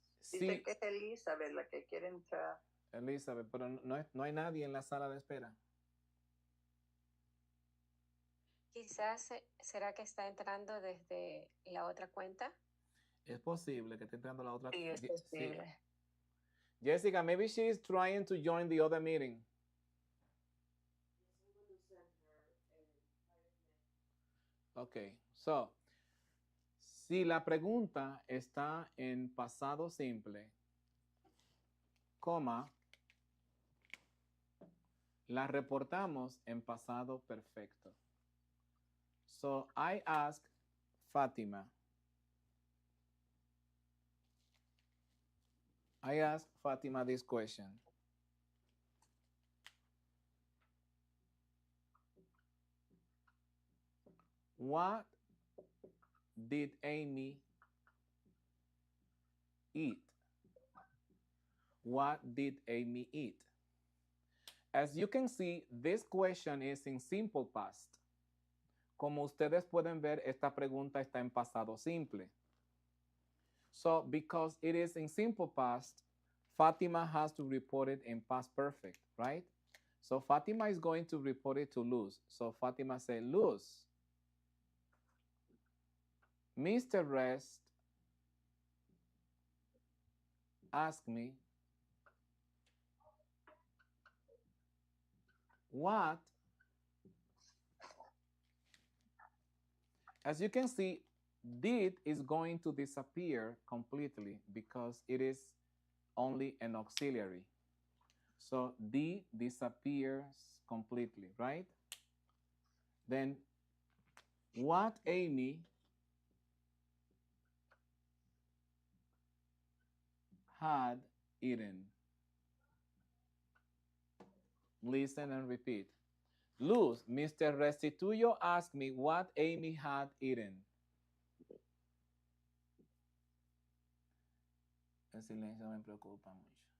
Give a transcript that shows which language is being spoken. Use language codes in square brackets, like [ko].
[es] Dice que es Elizabeth la que quiere entrar. Elizabeth, pero no hay nadie en la sala de espera. Quizás, ¿será que está entrando desde la otra cuenta? Es posible que esté entrando la otra. Sí, es posible. Sí. [en] Jessica, maybe she is trying to join the other meeting. Okay, so, [es] si la pregunta está en pasado simple, coma, la reportamos en pasado perfecto. [en] So, I ask Fatima. I ask Fatima this question. What did Amy eat? What did Amy eat? As you can see, this question is in simple past. [es] Como ustedes pueden ver, esta pregunta está en pasado simple. [en] So, because it is in simple past, Fatima has to report it in past perfect, right? So, Fatima is going to report it to Luz. So, Fatima said, Luz, Mr. Rest asked me what. As you can see, did is going to disappear completely because it is only an auxiliary. So D disappears completely, right? Then what Amy had eaten. Listen and repeat. Luz, Mr. Restituyo asked me what Amy had eaten. [es] El silencio me preocupa mucho.